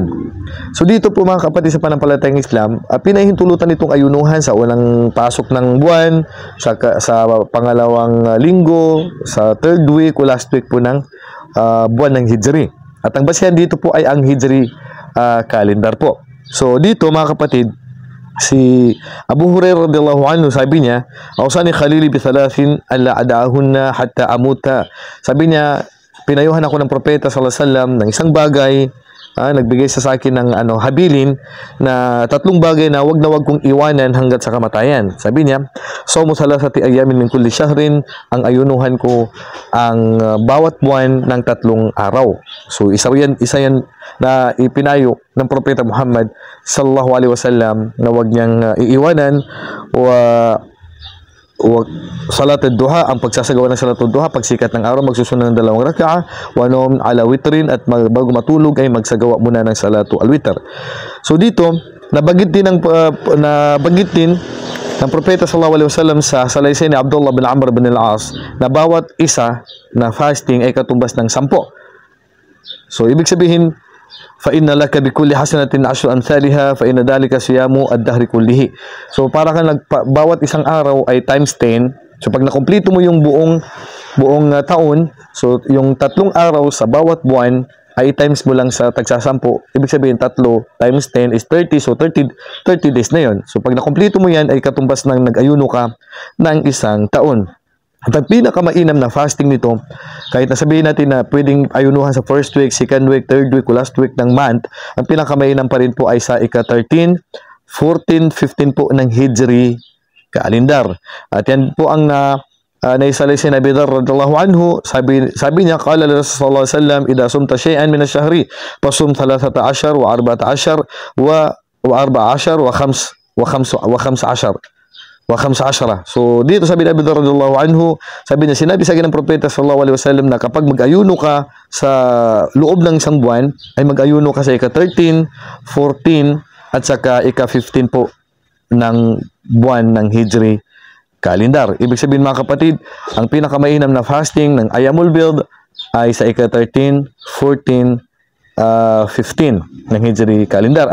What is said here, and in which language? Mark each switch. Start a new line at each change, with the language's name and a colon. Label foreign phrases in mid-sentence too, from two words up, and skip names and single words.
Filipino: So dito po, mga kapatid sa panampalatayang Islam, pinahintulutan itong ayunuhan sa unang pasok ng buwan, sa pangalawang linggo, sa
English: third week
Filipino: o
English: last week
Filipino: po ng buwan ng Hijri. At ang basihan dito po ay ang Hijri calendar po. So dito, mga kapatid, si Abu Hurairah
Arabic: رضي الله عنه,
Filipino: sabi niya,
Arabic: "أوصاني خليلي بثلاث لا أدعهن حتى أموت."
Filipino: Sabi niya, pinayuhan ako ng propeta
Arabic: صلى الله عليه وسلم
Filipino: ng isang bagay, nagbigay sa akin ng habilin na tatlong bagay na wag kong iwanan hanggat sa kamatayan. Sabi niya,
Arabic: "صوم ثلاثة أيام من كل شهر."
Filipino: Ang ayunuhan ko ang bawat buwan ng 3 araw. So isa yan na ipinayo ng propeta Muhammad
Arabic: صلى الله عليه وسلم
Filipino: na wag niyang iiwanan
Arabic: صلاة الضحى,
Filipino: ang pagsasagawa ng
Arabic: صلاة الضحى,
Filipino: pagsikat ng araw magsusunod ng 2 rak'a,
Arabic: ونوم على وتر,
Filipino: at bago matulog ay magsagawa muna ng
Arabic: صلاة الوتر.
Filipino: So dito nabanggit din ng propeta
Arabic: صلى الله عليه وسلم
Filipino: sa salaysay ni Abdullah bin Amr bin al-As na bawat isa na fasting ay katumbas ng 10. So ibig sabihin,
Arabic: فإن لك بكل حسنة 10 أمثالها فإن ذلك صيام الدهر كله.
Filipino: So para kang bawat isang araw ay times 10. So pag nakumpleto mo yung buong taon, so yung 3 araw sa bawat buwan ay times mo lang sa tagsasampu. Ibig sabihin
English: 3 times 10 is 30.
Filipino: So
English: 30 days
Filipino: na yon. So pag nakumpleto mo yan ay katumbas ng nag-ayuno ka ng isang taon. At ang pinakamainam na fasting nito, kahit nasabihin natin na pwedeng ayunuhan sa
English: first week, second week, third week,
Filipino: o
English: last week
Filipino: ng month, ang pinakamainam pa rin po ay sa ika-13, 14, 15 po ng Hijri calendar. At yan po ang naisalay si Abi Dharr
Arabic: رضي الله عنه.
Filipino: Sabi niya,
Arabic: قال رسول الله صلى الله عليه وسلم إذا صمت شيئا من الشهر فصم 13 و 14 و 14 و 15.
Filipino: So dito sabi ni Abi Dharr
Arabic: رضي الله عنه,
Filipino: sabi niya, sinabi sa akin ng propeta
Arabic: صلى الله عليه وسلم
Filipino: na kapag mag-ayuno ka sa loob ng isang buwan, ay mag-ayuno ka sa ika-13, 14 at saka ika-15 po ng buwan ng Hijri calendar. Ibig sabihin, mga kapatid, ang pinakamainam na fasting ng
Arabic: أيام البيض
Filipino: ay sa ika-13, 14, 15 ng Hijri calendar.